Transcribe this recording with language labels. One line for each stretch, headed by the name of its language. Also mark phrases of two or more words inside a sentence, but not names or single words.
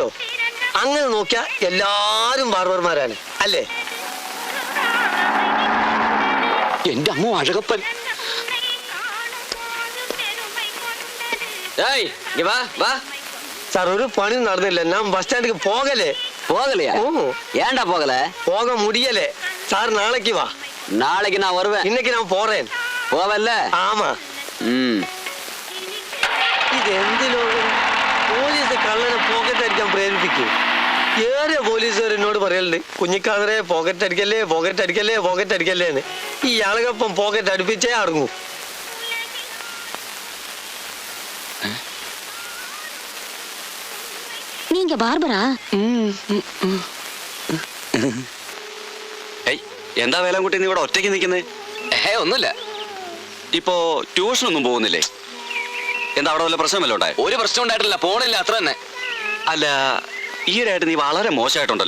Malayalam: അങ്ങനെ നോക്കിയാ എല്ലാരും ബാർബർമാരാണ്, അല്ലേ? എന്റെ അമ്മ അഴകപ്പൻ. സാർ, ഒരു പണി നടന്നില്ല. ഞാൻ ബസ് സ്റ്റാൻഡിക്ക് പോകലേ.
Tamil: போகலையா? ஏன்டா போகல? போக முடியல சார். நாளைக்கு வா. நாளைக்கு நான் வருவேன். இன்னைக்கு நான் போறேன். போவல்ல? ஆமா.
Malayalam: ഇത് എന്ത് ലോകം? പോലീസ് കള്ളനെ പോക്കറ്റ് അടിക്കാൻ പ്രേരിപ്പിക്കും. ഏറെ പോലീസുകാർ എന്നോട് പറയലുണ്ട്, കുഞ്ഞിക്കാതറെ പോക്കറ്റ് അടിക്കല്ലേ പോക്കറ്റ് അടിക്കല്ലേ പോക്കറ്റ് അടിക്കല്ലേ എന്ന്. ഈ ആളുകൾപ്പം പോക്കറ്റ് അടുപ്പിച്ചേ അടങ്ങൂ.
Tamil: நீங்க பார்பரா?
Malayalam: എന്താ വേലാൻകുട്ടി നീ ഇവിടെ ഒറ്റയ്ക്ക് നിൽക്കുന്നേ? ഒന്നുമില്ല. ഇപ്പോ ട്യൂഷനൊന്നും പോകുന്നില്ലേ? എന്താ അവിടെ വല്ല പ്രശ്നമല്ലോ ഉണ്ടായോ? ഒരു പ്രശ്നം ഉണ്ടായിട്ടില്ല, പോണില്ല, അത്ര തന്നെ. അല്ല, ഈയിടെയായിട്ട് നീ വളരെ മോശമായിട്ടുണ്ടല്ലോ.